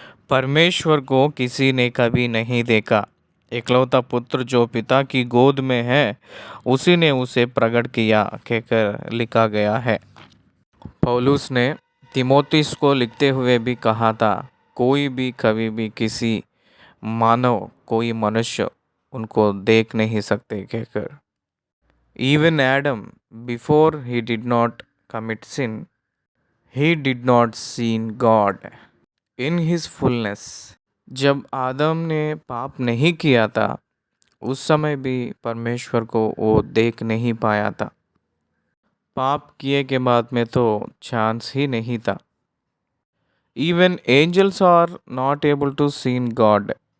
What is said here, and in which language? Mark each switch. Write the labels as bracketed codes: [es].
[hi] परमेश्वर को किसी ने कभी नहीं देखा, एकलौता पुत्र जो पिता की गोद में है उसी ने उसे प्रकट किया कहकर लिखा गया है। पौलुस ने तीमुथियुस को लिखते हुए भी कहा था, कोई भी कभी भी किसी मानव कोई मनुष्य उनको देख नहीं सकते कहकर। [en] Even Adam, before he did not commit sin, he did not see God in his fullness. [hi] जब आदम ने पाप नहीं किया था उस समय भी परमेश्वर को वो देख नहीं पाया था। पाप किए के बाद में तो चांस ही नहीं था। [en] Even angels are not able to seen God.